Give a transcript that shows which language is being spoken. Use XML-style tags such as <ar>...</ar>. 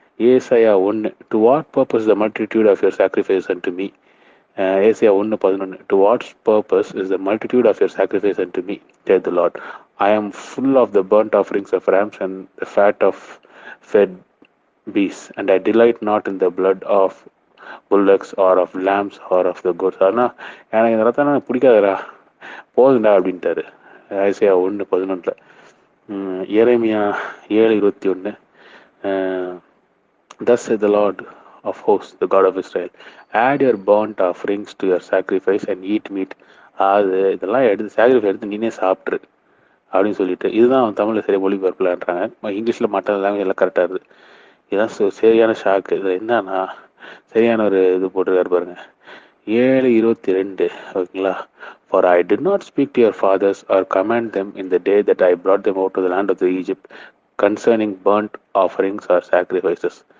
<en>ஏசாயா 1, to what purpose the multitude of your sacrifice unto me. ஏசாயா 1:11, to what's purpose is the multitude of your sacrifice unto me, saith the Lord. I am full of the burnt offerings of rams and the fat of fed beasts, and I delight not in the blood of bullocks or of lambs or of the goats.</en> <ta>ஆனால் எனக்கு இந்த ரத்தம் எனக்கு பிடிக்காதுடா, போதுண்டா அப்படின்ட்டாரு ஏசாயா 1:11.</ta> <en>எரேமியா 7:21, thus saith the Lord of hosts, the God of Israel, add your burnt offerings to your sacrifice and eat meat.</en> <ta>அது இதெல்லாம் எடுத்து சாக்ரிஃபைஸ் எடுத்து நீனே சாப்பிட்ரு அப்படின்னு சொல்லிட்டு, இதுதான் தமிழில் சரியாக மொழிபெயர்க்கலான்றாங்க. இங்கிலீஷில் மற்ற லாங்குவேஜ் எல்லாம் கரெக்டாக இருக்குது. இதுதான் சரியான ஷாக்கு. இதில் என்னன்னா சரியான ஒரு இது போட்டிருக்காரு பாருங்க. 7:22, ஓகேங்களா.</ta> <en>For I did not speak to your fathers or command them in the day that I brought them out to the land of the Egypt concerning burnt offerings or sacrifices.</en>